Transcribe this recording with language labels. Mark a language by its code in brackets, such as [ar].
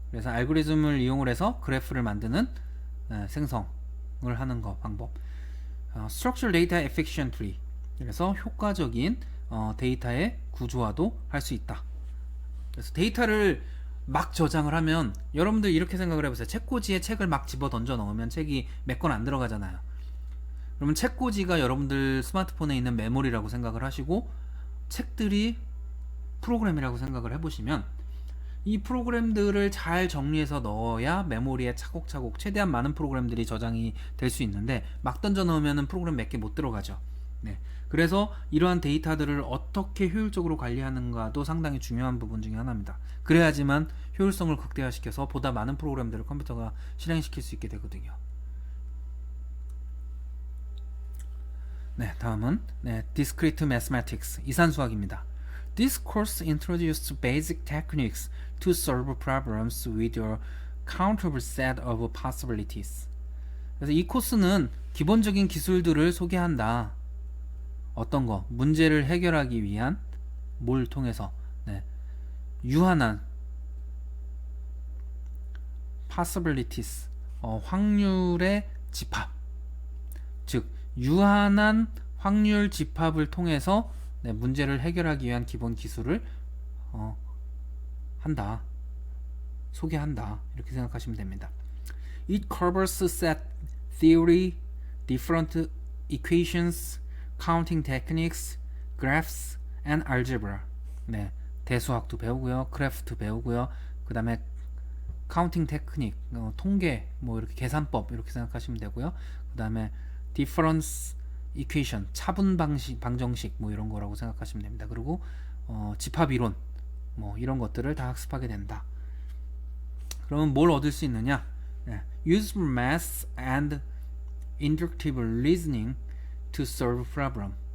[ko] 그래서 알고리즘을 이용을 해서 그래프를 만드는 생성을 하는 거 방법. [en] Structure data efficiently. [ko] 그래서 효과적인 데이터의 구조화도 할 수 있다. 그래서 데이터를 막 저장을 하면 여러분들 이렇게 생각을 해보세요. 책꽂이에 책을 막 집어 던져 넣으면 책이 몇 건 안 들어가잖아요. 그러면 책꽂이가 여러분들 스마트폰에 있는 메모리라고 생각을 하시고 책들이 프로그램이라고 생각을 해보시면 이 프로그램들을 잘 정리해서 넣어야 메모리에 차곡차곡 최대한 많은 프로그램들이 저장이 될 수 있는데 막 던져 넣으면 프로그램 몇 개 못 들어가죠. 네. 그래서 이러한 데이터들을 어떻게 효율적으로 관리하는가도 상당히 중요한 부분 중에 하나입니다. 그래야지만 효율성을 극대화시켜서 보다 많은 프로그램들을 컴퓨터가 실행시킬 수 있게 되거든요. 네, 다음은 Discrete Mathematics, 이산수학입니다. [en] This course introduces basic techniques to solve problems with a countable set of possibilities. [ko] 그래서 이 코스는 기본적인 기술들을 소개한다. 어떤 거? 문제를 해결하기 위한 뭘 통해서 유한한 possibilities, 확률의 집합, 즉 유한한 확률 집합을 통해서 문제를 해결하기 위한 기본 기술을 한다, 소개한다, 이렇게 생각하시면 됩니다. [en] It covers set theory, different equations, counting techniques, graphs, and algebra. [ko] 네, 대수학도 배우고요, 그래프도 배우고요, 그 다음에 counting technique, 통계, 뭐 이렇게 계산법 이렇게 생각하시면 되고요. 그 다음에 difference equation, 차분 방식, 방정식 뭐 이런 거라고 생각하시면 됩니다. 그리고 집합 이론 뭐 이런 것들을 다 학습하게 된다. 그러면 뭘 얻을 수 있느냐? [en] Use math and inductive reasoning to solve problem.